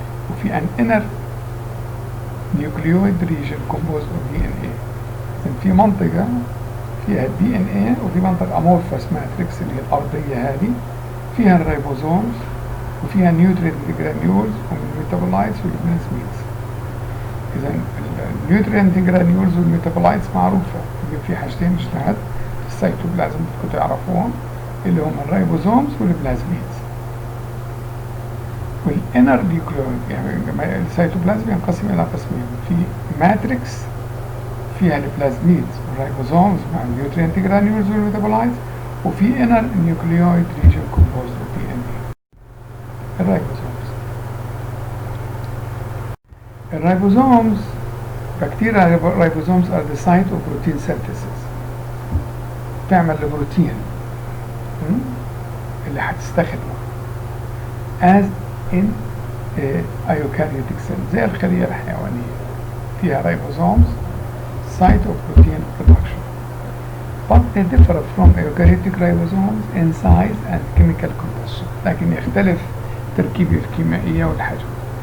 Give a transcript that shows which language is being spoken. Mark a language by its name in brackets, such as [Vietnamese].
[English] وفي an inner nucleoid region composed of DNA. [Arabic] إذن في منطقة فيها DNA وفي منطقة amorphous matrix اللي هي الأرضية هذه فيها الريبوزومز وفيها نيوترينت جرانيولز والميتابولايتس والبلازميدز. إذا النيوترينت جرانيولز والميتابولايتس معروفة، في حاجتين اجتهد في السيتوبلازم بدكم تعرفوهم اللي هم الريبوزومز والبلازميدز. والانر نيوكليويد يعني السيتوبلازم ينقسم إلى قسمين، في ماتريكس فيها البلازميدز والريبوزومز مع النيوترينت جرانيولز والميتابولايتس، وفي انر نيوكليويد ريجن كومبوزد اوف DNA. [English] الريبوزومز bacteria ribosomes are the site of protein synthesis. [Arabic] تعمل البروتين اللي هتستخدمه [English] as in eukaryotic cell [Arabic] زي الخلية الحيوانية فيها [English] ribosomes site of protein production, but they differ from eukaryotic ribosomes in size and chemical composition، [Arabic] لكن يختلف تركيبه الكيميائية والحجم.